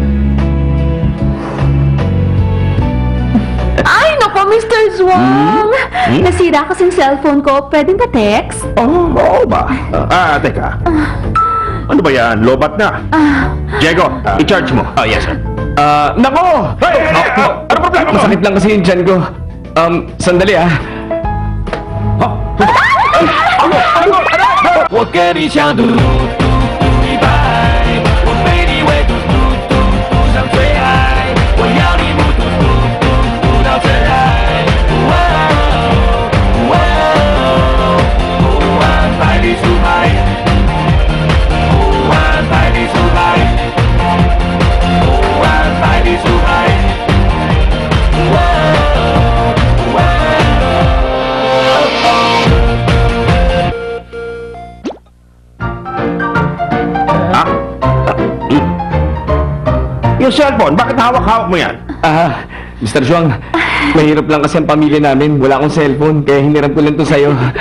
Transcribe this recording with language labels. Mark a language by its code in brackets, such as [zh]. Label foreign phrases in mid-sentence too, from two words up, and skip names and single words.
[tl] Ay, naku, Mr. Zhuang! Nasira kasing cellphone ko. Pwedeng ba text? Oo ba? Teka. Ano ba yan? Lobat na. Diego, i-charge mo. [en] Yes, sir. [tl] Nako! Hey! Ano problema mo? Masakit lang kasi yung tiyan ko. Sandali ah. [zh] 我跟你想嘟嘟嘟一百，我被你围堵堵堵堵上最爱，我要你目睹目睹目到真爱。哇哦哇哦，百里出牌，百里出牌，百里出牌。哇哦哇哦。 [tl] Yung cellphone, bakit hawak-hawak mo yan? Mr. Zhuang, mahirap lang kasi ang pamilya namin. Wala akong cellphone, kaya hiniram ko lang to sa'yo.